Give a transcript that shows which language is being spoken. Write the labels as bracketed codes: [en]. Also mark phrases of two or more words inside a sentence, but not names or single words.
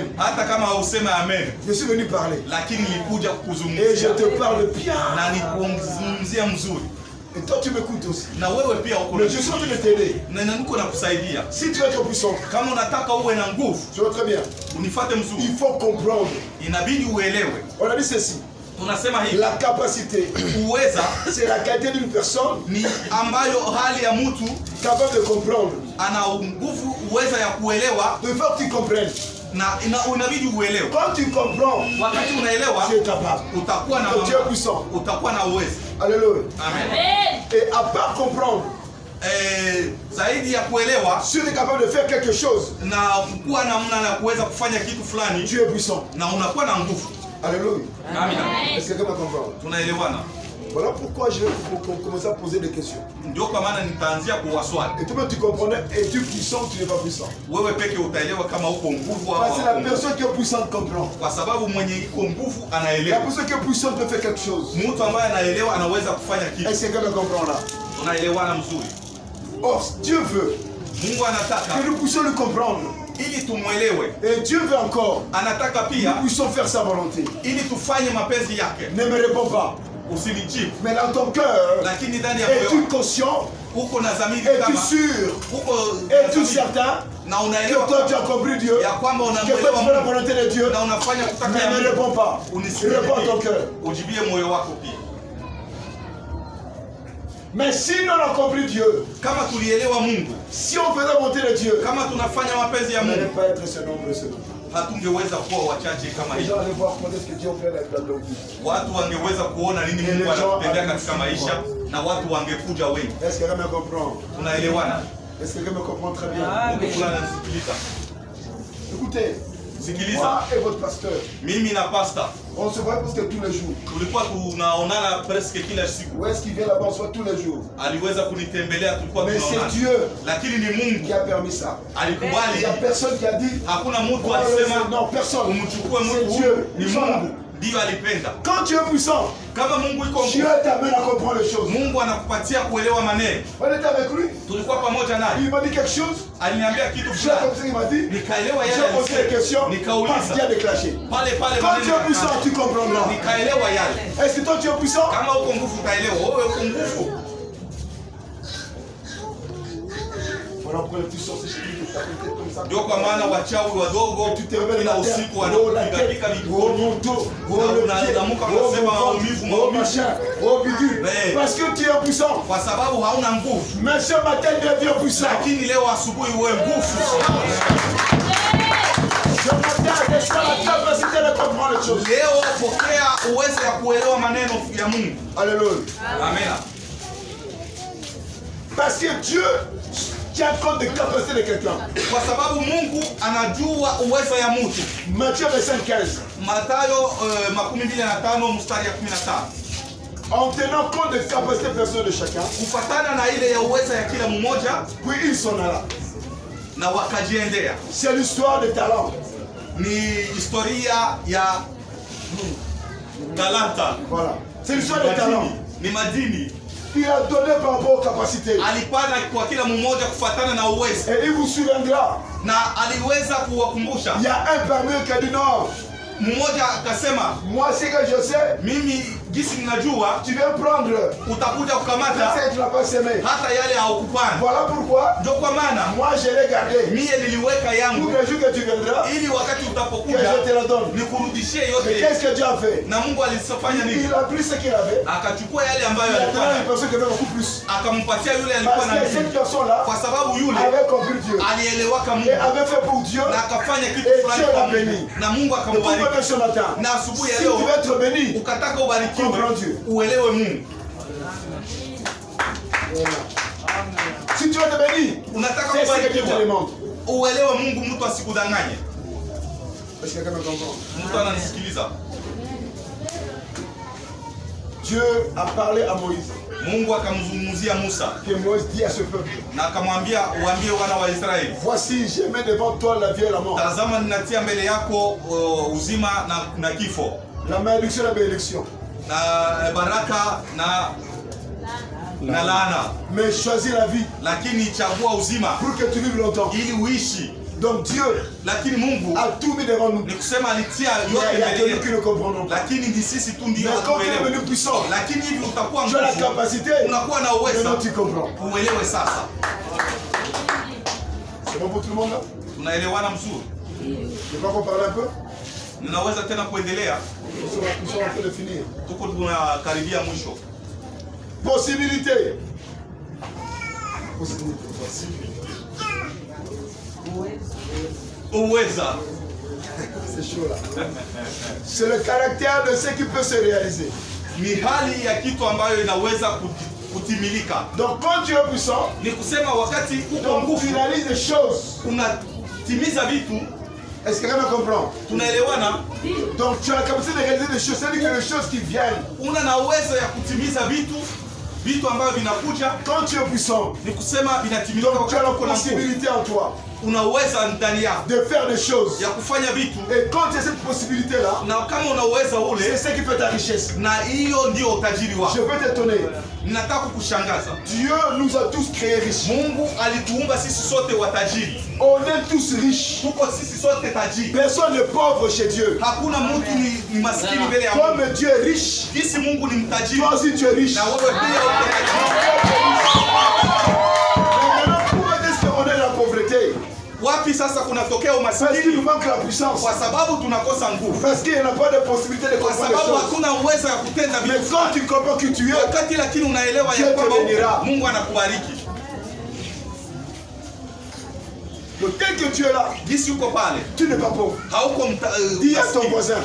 [sw] Hata kama hausema amen. [fr] Je suis venu parler. [sw] Lakini nilikuja kukuzungumzia. [fr] Et je te parle bien. [sw] Na nikuzungumzia mzuri. [fr] Et toi tu m'écoutes aussi. [sw] Na wewe pia uko. [fr] Mais je suis en train de t'aider. [sw] Na niko nakusaidia. [fr] Si tu veux être puissant, [sw] kama unataka uwe na nguvu, [fr] tu vois très bien. [sw] Unifuate mzuri. [fr] Il faut comprendre. [sw] Inabidi uelewe. [fr] On a dit ceci. [sw] Tunasema hivi. [fr] La capacité. [sw] Uweza, [fr] c'est la qualité d'une personne. [sw] Ni ambayo hali ya mtu [fr] capable de comprendre. [sw] Ana nguvu, uweza ya kuelewa. [fr] De faire que tu comprennes. [sw] Na inabidi uelewe. [fr] Quand tu comprends, [sw] wakati unaelewa, [fr] tu es capable. [sw] Utakuwa na [fr] tu es puissant. [sw] Utakuwa na uwezo. [fr] Alléluia. Amen. Et à part comprendre, [sw] zaidi ya kuelewa, [fr] si tu es capable de faire quelque chose, [sw] na kuwa namna na kuweza kufanya kitu fulani, [fr] tu es puissant. [sw] Na unakuwa na nguvu. [fr] Alléluia. Amen. Est-ce que quelqu'un comprend? [sw] Tunaelewana. [fr] Voilà pourquoi je vais commencer à poser des questions. [sw] Ndio kwa maana nitaanzia kuwaswali. [fr] Et toi tu comprenais, es-tu puissant ou tu n'es pas puissant? [sw] Wewe peke utaelewa kama uko nguvu au. [fr] Parce que la personne qui est puissante comprend. [sw] Kwa sababu mwenye iko nguvu anaelewa. [fr] La personne qui est puissante peut faire quelque chose. [sw] Mtu ambaye anaelewa anaweza kufanya kitu. [fr] Est-ce que quelqu'un comprend là? [sw] Tunaelewana mzuri. [fr] Or Dieu veut. [sw] Mungu anataka [fr] que nous puissions le comprendre. [sw] Ili tumuelewe. [fr] Et Dieu veut encore. [sw] Anataka pia [fr] nous puissions faire sa volonté. [sw] Ili tufanye mapenzi yake. [fr] Ne me réponds pas. [sw] Usinijibu. [fr] Mais dans ton cœur, [sw] lakini ndani ya moyo [fr] es-tu conscient? [sw] Uko na dhamiri kama? [fr] Es-tu sûr? Es-tu certain? [sw] Na unaelewa [fr] que toi tu as compris Dieu? [sw] Ya kwamba [fr] unaelewa que tu fais la volonté de Dieu? [sw] Na unafanya kutaka ya Mungu. [fr] Ne me réponds pas. Réponds à ton cœur. [sw] Ujibie moyo wako pia. [fr] Mais si nous avons compris Dieu, [sw] kama tulielewa Mungu, [fr] si on faisait monter de Dieu, [sw] kama tunafanya mapenzi ya Mungu, [fr] on n'allait pas être ce nombre ce nombre. [sw] Hatungeweza kuwa wachache kama hivi. Watu wangeweza kuona nini Mungu anatendea katika maisha na watu wangekuja wengi. [fr] Est-ce que quelqu'un me comprend? [sw] Tunaelewana? [fr] Est-ce que quelqu'un me comprend très bien? [sw] Mungu fulani anasikiliza. [fr] Écoutez, [sw] sikiliza. [fr] Moi et votre pasteur. [sw] Mimi na pastor. [fr] On se voit presque tous les jours. [sw] Tulikuwa tunaonana presque kila siku. [fr] Où est-ce qu'il vient là-bas? On se voit tous les jours. [sw] Aliweza kunitembelea, tulikuwa tunaonana. [fr] Mais c'est Dieu. [sw] Lakini ni Mungu [fr] qui a permis ça. [sw] Alikubali. [fr] Il y a personne qui a dit. [sw] Hakuna mtu alisema. [fr] Non, personne. [sw] Umchukue mtu. [fr] C'est Dieu. [sw] Ni Mungu. Ndio alipenda. [fr] Quand tu es puissant, [sw] kama Mungu iko [fr] Dieu t'amène à comprendre les choses. [sw] Mungu anakupatia kuelewa maneno. [fr] On était avec lui. [sw] Tulikuwa pamoja naye. [fr] Il m'a dit quelque chose. [sw] Aliniambia kitu fulani. [fr] Il m'a dit. [sw] Nikaelewa yale. [fr] J'ai posé des questions. [sw] Nikauliza. [fr] Parce qu'il a déclenché. [sw] Pale [fr] quand tu es puissant, tu comprendras. [sw] Nikaelewa yale. [fr] Est-ce que toi tu es puissant? [sw] Kama uko nguvu utaelewa. Wewe uko nguvu. [fr] Voilà pourquoi les petits sorciers chez lui, ça peut être comme ça. [sw] Ndio kwa maana wachawi wadogo kila usiku wanapiga mikono. Unaamka unasema maumivu. [fr] Parce que tu es puissant. [sw] Kwa sababu hauna nguvu. [fr] Mais ce matin deviens puissant. [sw] Lakini leo asubuhi uwe nguvu. [fr] Ce matin resta la capacité de comprendre les choses. [sw] Leo pokea uwezo ya kuelewa maneno ya Mungu. [fr] Alléluia. Amen. Parce que Dieu tient compte des capacités de quelqu'un. [sw] Kwa sababu Mungu anajua uwezo ya mtu. [fr] Matthieu 25:15. [sw] Mathayo 25 mstari ya 15. [fr] En tenant compte des capacités personnelles de chacun. [sw] Kufatana na ile ya uwezo ya kila mmoja. [fr] Puis ils sont là. [sw] Na wakajiendea. [fr] C'est l'histoire des talents. [sw] Ni historia ya talanta. [fr] Voilà. C'est l'histoire des talents. [sw] Ni madini. [fr] Il a donné par rapport aux capacités. [sw] Alipana kwa kila mmoja kufuatana na uwezo. [fr] Et il vous souviendra. [sw] Na aliweza kuwakumbusha. [fr] Il y a un parmi eux qui a dit non. [sw] Mmoja akasema, [fr] moi c'est que je sais. [sw] Mimi gisi ninajua. [fr] Tu viens prendre. [sw] Utakuja kukamata. [fr] C'est que tu n'as pas semé. [sw] Hata yale haukupanda. [fr] Voilà pourquoi. [sw] Ndio kwa maana. [fr] Moi je l'ai gardé. [sw] Mimi niliweka yangu. [fr] Pour le jour que tu viendras. [sw] Ili wakati utapokuja. [fr] Que je te la donne. [sw] Nikurudishie yote. [fr] Mais qu'est-ce que Dieu a fait? [sw] Na Mungu alisifanya nini? [fr] Il a pris ce qu'il avait. [sw] Akachukua yale ambayo alikuwa nayo. [fr] Il a donné une personne qui avait beaucoup plus. [sw] Akampatia yule alikuwa na. [fr] Parce que cette personne là. [sw] Kwa sababu yule [fr] avait compris Dieu. [sw] Alielewaka Mungu. [fr] Et avait fait pour Dieu. [sw] Na akafanya kitu fulani kwa Mungu. Na Mungu akambariki. Ce matin. Na asubuhi ya leo. [fr] Si tu veux être béni. [sw] Ukataka ubarikiwe. Uelewe Mungu. [fr] Si tu veux être béni, [sw] unataka kubarikiwa. Uelewe Mungu, mtu asikudanganye. [fr] Est-ce que quelqu'un comprend? [sw] Mtu ananisikiliza. [fr] Dieu a parlé à Moïse. [sw] Mungu akamzungumzia Musa. [fr] Que Moïse dit à ce peuple. [sw] Na akamwambia uambie wana wa Israeli. [fr] Voici, je mets devant toi la vie et la mort. [sw] Tazama ninatia mbele yako uzima na kifo. [fr] La malédiction et la bénédiction. [sw] Na baraka na laana. [fr] Mais choisis la vie. [sw] Lakini chagua uzima. [fr] Pour que tu vives longtemps. [sw] Ili uishi. [fr] Donc Dieu [sw] lakini Mungu [fr] a tout mis devant nous. [sw] Ni kusema alitia yote mbele yetu. Lakini ni sisi tu ndio tuelewe. Lakini hivi utakuwa nguvu. [fr] Tu as la capacité. [sw] Unakuwa na uwezo. [fr] Tu comprends. [sw] Uelewe sasa. [fr] C'est bon pour tout le monde là? [sw] Tunaelewana mzuri? [fr] Je crois qu'on parle un peu. [sw] Ninaweza tena kuendelea. [fr] Nous sommes en train de finir. [sw] Tuko tunakaribia mwisho. [fr] Possibilité. [sw] Uweza. [fr] C'est chaud là. C'est le caractère de ce qui peut se réaliser. [sw] Ni hali ya kitu ambayo inaweza kutimilika. [fr] Donc quand tu es puissant, [sw] ni kusema wakati uko nguvu, [fr] tu réalises des choses. [sw] Unatimiza vitu. [fr] Est-ce que quelqu'un comprend? [sw] Tunaelewana? [fr] Donc tu as la capacité de réaliser des choses, c'est-à-dire que les choses qui viennent. [sw] Una na uwezo ya kutimiza vitu ambavyo vinakuja. [fr] Quand tu es puissant, [sw] ni kusema vinatimilika. [fr] Donc tu as la possibilité en toi. [sw] Unaweza ndani yako [fr] de faire des choses. [sw] Ya kufanya vitu. [fr] Et quand tu as cette possibilité là, [sw] na kama unaweza ule, [fr] c'est ce qui fait ta richesse. [sw] Na hiyo ndio utajiri wako. [fr] Je peux t'étonner. [sw] Ninataka kukushangaza. [fr] Dieu nous a tous créés riches. [sw] Mungu alituumba sisi sote watajiri. [fr] On est tous riches. [sw] Tuko sisi sote tajiri. [fr] Personne n'est pauvre chez Dieu. [sw] Hakuna mtu ni maskini mbele ya Mungu. [fr] Comme Dieu est riche, [sw] jinsi Mungu ni mtajiri. [fr] Toi aussi tu es riche. [sw] Na wewe pia uko tajiri. Wapi sasa kunatokea umaskini? [fr] Parce qu'il nous manque la puissance. [sw] Kwa sababu tunakosa nguvu. [fr] Parce qu'il n'y a pas de possibilité de comprendre les choses. [sw] Kwa sababu hakuna uwezo ya kutenda vitu. [fr] Mais quand tu comprends que tu es, [sw] wakati lakini unaelewa ya kwamba Mungu anakubariki. [fr] Donc tel que tu es là, [sw] jinsi uko pale, [fr] tu n'es pas pauvre. [sw] Hauko [fr] dis à ton voisin,